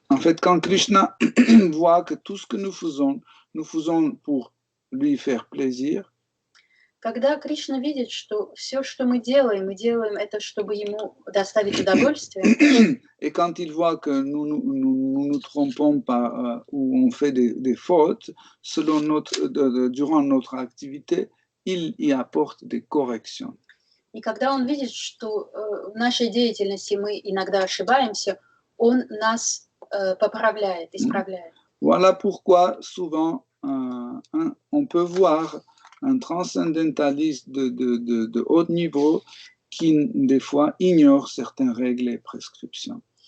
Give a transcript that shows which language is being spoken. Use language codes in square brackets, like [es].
[fr] En fait, quand Krishna voit que tout ce que nous faisons pour lui faire plaisir. [ru] Когда Кришна видит, что все, что мы делаем это, чтобы ему доставить удовольствие. [fr] Et quand il voit que nous trompons pas ou on fait des fautes, durant notre activité, il y apporte des corrections. [ru] И когда он видит, что в нашей деятельности мы иногда ошибаемся, он нас поправляет, исправляет. [fr] Voilà pourquoi souvent on peut voir un transcendentaliste de haut niveau qui, des fois, ignore certaines règles et prescriptions.